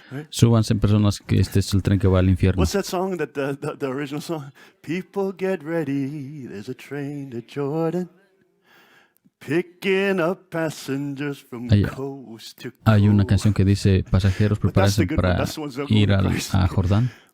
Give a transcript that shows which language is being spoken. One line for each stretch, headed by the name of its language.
Spanish: Súbanse personas, que este es el tren que va al infierno.
English: What's that song, the original song? People get ready, there's a train to Jordan. Picking up passengers from coast to coast.
Spanish: Hay una canción que dice, pasajeros, prepárense para ir a Jordán.